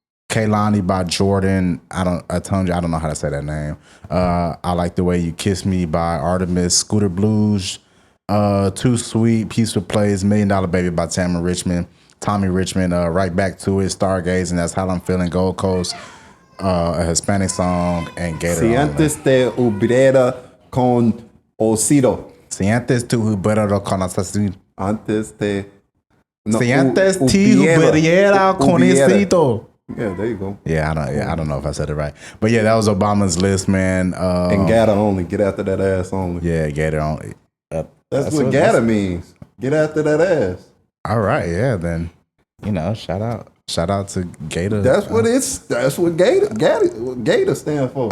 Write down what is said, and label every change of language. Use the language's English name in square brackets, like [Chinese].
[English] Kaylani by Jordan. I told you I don't know how to say that name. I Like the Way You Kiss Me by Artemis. Scooter Blues. Too Sweet. Peaceful Plays. $1 Million Baby by Tommy Richmond. Right Back to It. Stargazing. That's How I'm Feeling. Gold Coast. A Hispanic song and Gator. [Spanish] Si antes te hubiera conocido. Si antes te hubiera conocido. Antes te. Si antes te hubiera conocido. [English] Yeah, there you go. Yeah, I don't know if I said it right, but yeah, that was Obama's list, man. And Gator only. Get after that ass only. Yeah, Gator only. That's what Gator means. Get after that ass. All right, yeah, then shout out to Gator. That's what Gator stands for.